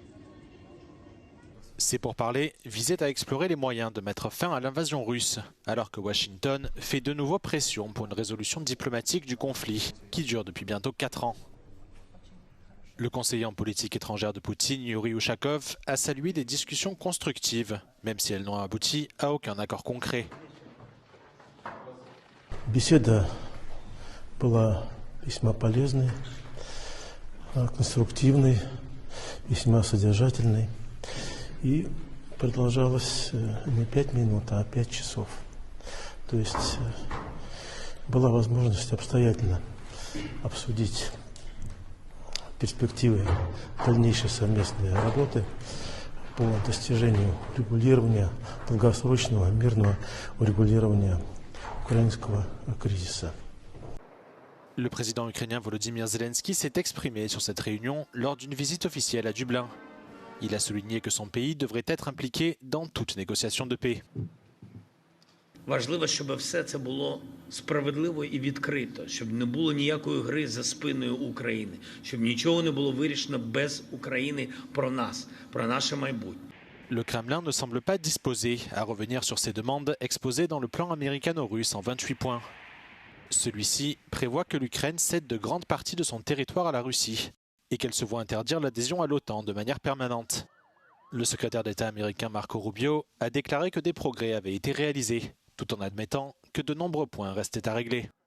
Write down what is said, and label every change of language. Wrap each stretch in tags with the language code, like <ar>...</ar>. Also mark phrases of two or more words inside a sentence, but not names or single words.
<fr>Ces pourparlers visaient à explorer les moyens de mettre fin à l'invasion russe, alors que Washington fait de nouveau pression pour une résolution diplomatique du conflit, qui dure depuis bientôt 4 ans. Le conseiller en politique étrangère de Poutine, Yuri Ushakov, a salué des discussions constructives, même si elles n'ont abouti à aucun accord concret.</fr> <ru>Беседа была весьма полезной, конструктивной, весьма содержательной и продолжалась не 5 минут, а 5 часов. То есть была возможность обстоятельно обсудить перспективы дальнейшей совместной работы по достижению регулирования, долгосрочного мирного урегулирования украинского кризиса.</ru> <fr>Le président ukrainien Volodymyr Zelensky s'est exprimé sur cette réunion lors d'une visite officielle à Dublin. Il a souligné que son pays devrait être impliqué dans toute négociation de paix.</fr> <uk>Важливо, щоб все це було справедливо і відкрито, щоб не було ніякої гри за спиною України, щоб нічого не було вирішено без України про нас, про наше майбутнє.</uk> <fr>Le Kremlin ne semble pas disposé à revenir sur ces demandes exposées dans le plan américano-russe en 28 points. Celui-ci prévoit que l'Ukraine cède de grandes parties de son territoire à la Russie et qu'elle se voit interdire l'adhésion à l'OTAN de manière permanente. Le secrétaire d'État américain Marco Rubio a déclaré que des progrès avaient été réalisés, tout en admettant que de nombreux points restaient à régler.</fr>